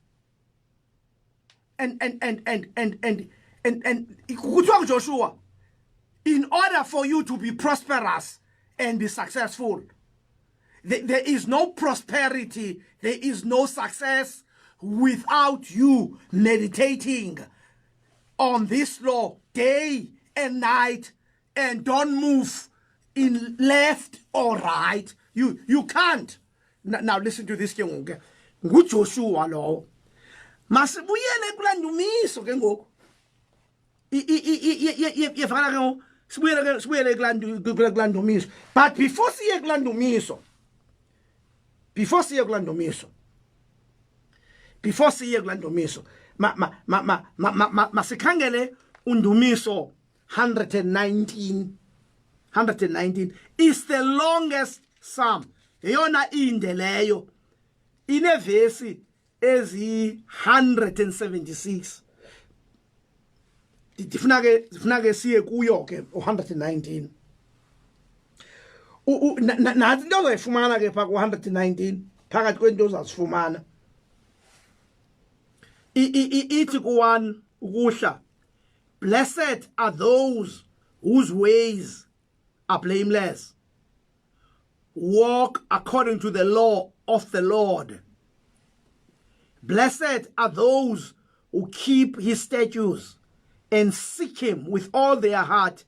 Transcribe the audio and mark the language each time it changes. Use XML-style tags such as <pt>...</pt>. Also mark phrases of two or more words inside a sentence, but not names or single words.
<en>And Joshua, in order for you to be prosperous and be successful, there is no prosperity, there is no success without you meditating on this law day and night, and don't move in left or right. You can't. Now listen to this,</en> <xh>ke Joshua lo. Masibuyele kula ndumiso ke ngoku. Yefana ke sibuyele kula ndumiso.</xh> <en>But before</en> <xh>siye kula ndumiso, masikhangele undumiso</xh> <en>119 is the longest psalm.</en> <xh>Yona inde leyo inevesi ezi 176. Difuna ke siye kuyo ke 119. Nathi into zoyifumana ke pha ku 119 phakathi kwento ozazifumana. Ithi ku1 ukuhla,</xh> <en>blessed are those whose ways are blameless, walk according to the law of the Lord. Blessed are those who keep his statutes and seek him with all their heart.</en>